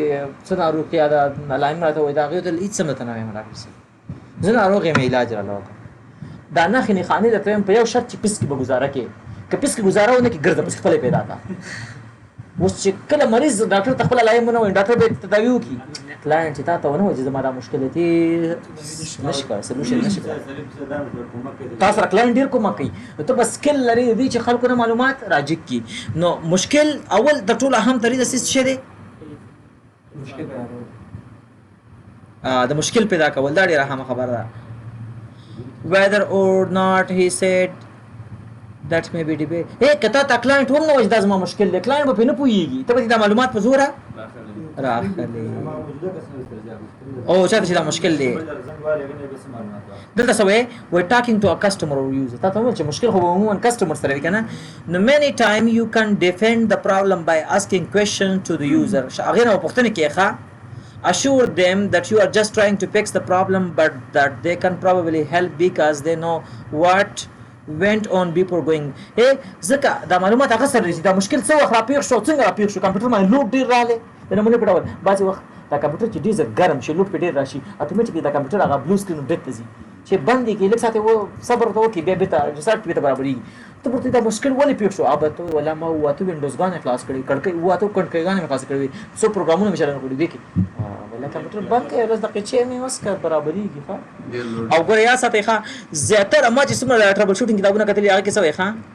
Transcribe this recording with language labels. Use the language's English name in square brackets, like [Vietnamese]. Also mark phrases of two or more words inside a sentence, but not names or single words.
[Pashto] څه ناروغي ده لایم راته وایي د هغې ته هېڅ څه نه ته نه وایم ډاکټر صاحب زه ناروغ یم علاج راله وکړه دا نښې نښانې درته وایم په یو شرط چې پیس کې به ګزاره کوې که پیس کې ګزاره ونه کړي ګرځه پس خپله پیدا کړه اوس چې کله مریض ډاکټر ته خپله لایم ونه وایي ډاکټر به تداوي وکړي کلاینټ چې تا ته ونه وایي چې زما دا مشکل دی نه شي کولی سلوشن نه شي کولی تا سره کلاینټ ډېر کومک کوي نو ته به سکل لرې د دې چې خلکو نه معلومات راجګ کړي نو مشکل اول د ټولو اهم ترین څه شی دی د مشکل پیدا کول دا ډېره اهمه خبره ده [English] whether or not he said that may be debate [Pashto] کته تا کلاینټ هم نه وایي دا زما مشکل دی کلاینټ به پرې نه پوهېږي ته به دا معلومات په زوره راخلې او چاته چې دا مشکل دی دلته څه وایي [English] we're talking to a customer or user [Pashto] تا ته وویل چې مشکل خو به عموما کسټمر سره وي که نه نو [English] many time you can defend the problem by asking questions to the user [Pashto] هغې نه به پوښتنې کوې ښه [English] assure them that you are just trying to fix the problem but that they can probably help because they know what went on before going [Pashto] ځکه دا معلومات هغه سره رسي دا مشکل څه وخت راپېښ شو څنګه راپېښ شو کمپیوټر باندې لوډ ډېر راغلی د نمونې په ډول بعضې وخت دا کمپیوټر چې ډېر زر ګرم شي لوډ پې ډېر راشي اتومیټیکلی دا کمپیوټر هغه [English] blue screen [Pashto] ډېک ته ځي چې بند یې کړي لږ ساعت یې صبر ورته وکړي بیا بېرته ریسټارټ بېرته برابرېږي ته ورته دا مشکل ولې پېښ شو هغه به ته ولا ما اووه اته وینډوزګانې خلاص کړي کړکۍ اووه اته کړکۍ مې خلاص کړي وي څو پروګرامونه مې چالان کړي دي کې ولا کمپیوټر بند کړئ لس دقیقې مې بس برابرېږي ښه او ګوره یاد ساتئ ښه زیاتره ما چې څومره [English] trouble shooting [Pashto] کتابونه کتلي هغه کې څه وایي ښه